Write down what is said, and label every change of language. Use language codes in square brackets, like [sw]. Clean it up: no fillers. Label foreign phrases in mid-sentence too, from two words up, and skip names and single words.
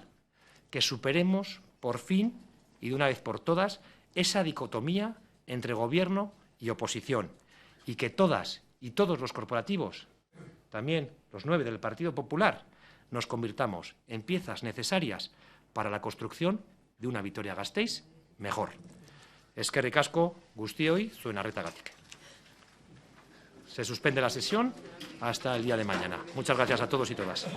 [es] Que superemos, por fin, y de una vez por todas, esa dicotomía entre gobierno y oposición, y que todas y todos los corporativos, también los 9 del Partido Popular, nos convirtamos en piezas necesarias para la construcción de una Vitoria-Gasteiz mejor. [eu] Eskerrik asko guztioi zuen arretagatik. [es] Se suspende la sesión hasta el día de mañana. Muchas gracias a todos y todas.